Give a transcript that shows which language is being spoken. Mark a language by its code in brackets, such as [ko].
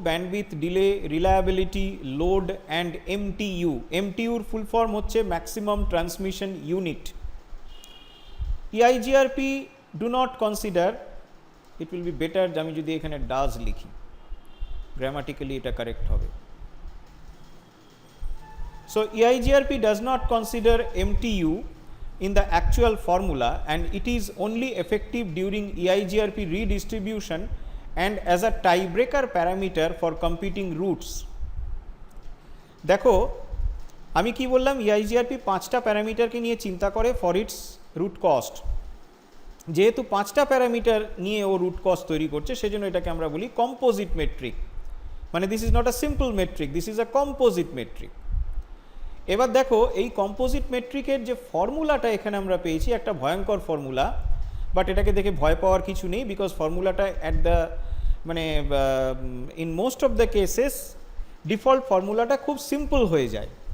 [en] Bandwidth, delay, reliability, load and MTU. [bn] এমটিইউর full form হচ্ছে maximum transmission unit. ইআইজিআরপি do not consider, it will be better আমি যদি এখানে does লিখি, grammatically এটা correct হবে। [en] So EIGRP does not consider MTU in the actual formula, and it is only effective during EIGRP redistribution and as a tiebreaker parameter for competing routes. [bn] দেখো আমি কি বললাম, EIGRP 5টা প্যারামিটারকে নিয়ে চিন্তা করে ফর ইটস রুট কস্ট। যেহেতু 5টা প্যারামিটার নিয়ে ও রুট কস্ট তৈরি করছে, সেজন্য এটাকে আমরা বলি কম্পোজিট মেট্রিক। মানে [en] This is not a simple metric, this is a composite metric. [bn] এবার দেখো এই কম্পোজিট মেট্রিকের যে ফর্মুলাটা এখানে আমরা পেয়েছি, একটা ভয়ঙ্কর ফর্মুলা, বাট এটাকে দেখে ভয় পাওয়ার কিছু নেই, বিকজ ফর্মুলাটা অ্যাট দ্য মানে in most of the cases default ফর্মুলাটা খুব সিম্পল হয়ে যায়।